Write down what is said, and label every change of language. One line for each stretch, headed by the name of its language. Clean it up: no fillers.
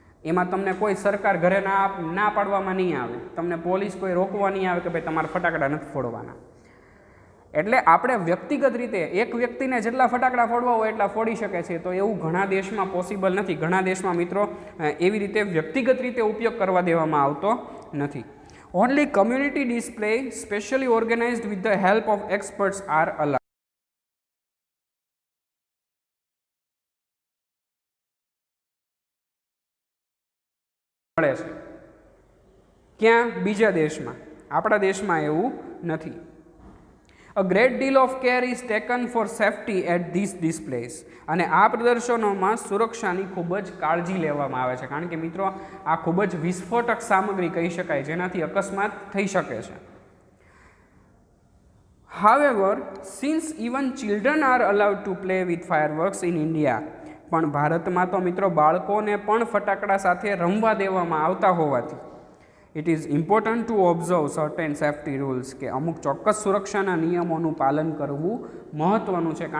Gujarati: એમાં તમને કોઈ સરકાર ઘરે ના પાડવામાં નહીં આવે, તમને પોલીસ કોઈ રોકવા નહીં આવે કે ભાઈ તમારે ફટાકડા નથી ફોડવાના. એટલે આપણે વ્યક્તિગત રીતે એક વ્યક્તિને જેટલા ફટાકડા ફોડવા હોય એટલા ફોડી શકે છે. તો એવું ઘણા દેશમાં પોસિબલ નથી. ઘણા દેશમાં મિત્રો એવી રીતે વ્યક્તિગત રીતે ઉપયોગ કરવા દેવામાં આવતો નથી.
English: Only community display specially organized with the help of experts are allowed.
Gujarati: મળે છે. ક્યાં? બીજા દેશમાં. આપણા દેશમાં એવું નથી.
English: A great deal of care is taken for safety at these displays.
Gujarati: અને આ પ્રદર્શનોમાં સુરક્ષાની ખૂબ જ કાળજી લેવામાં આવે છે, કારણ કે મિત્રો આ ખૂબ જ વિસ્ફોટક સામગ્રી કહી શકાય, જેનાથી અકસ્માત થઈ શકે છે.
English: However, since even children are allowed to play with fireworks in India,
Gujarati: પણ ભારતમાં તો મિત્રો બાળકોને પણ ફટાકડા સાથે રમવા દેવામાં આવતા હોવાથી
English: it is important to observe certain safety rules,
Gujarati: કે અમુક ચોક્કસ સુરક્ષાના નિયમોનું પાલન કરવું મહત્ત્વનું છે.